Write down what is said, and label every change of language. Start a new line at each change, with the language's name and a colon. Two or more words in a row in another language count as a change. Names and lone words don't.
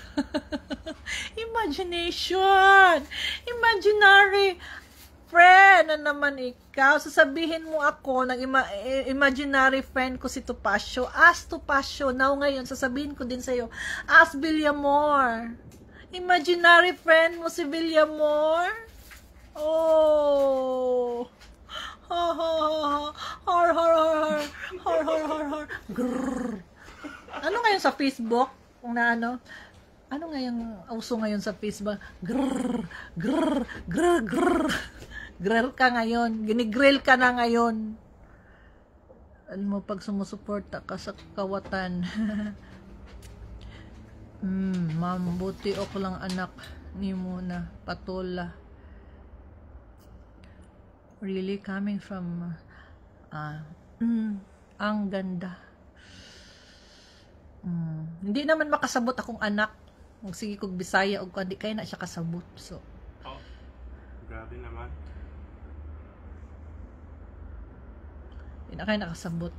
English: Imagination! Imaginary!
Filipino: Friend na naman ikaw. Sasabihin mo ako ng
English: imaginary friend
Filipino: ko si Topacio.
English: Ask Topacio.
Filipino: Now ngayon, sasabihin ko din sa'yo.
English: Ask Villamor. Imaginary friend
Filipino: mo si Villamor? Oh! Ha ha ha. Har har har har. Har har har har. Grrr. Ano ngayon sa Facebook? Kung na ano ngayon uso ngayon sa Facebook? Grrr. Grrr. Grrr. Grrr. Grill ka ngayon. Ginigrill ka na ngayon. Alam mo, pag sumusuporta ka sa kawatan. Ma'am, buti ako lang anak ni Muna. Patola.
English: Really coming from
Filipino: ang ganda. Hindi naman
Cebuano: makasabot akong anak. Kung sige kong Bisaya o kundi kaya na siya kasabot.
Filipino: So, grabe naman. Hindi na kayo nakasabot.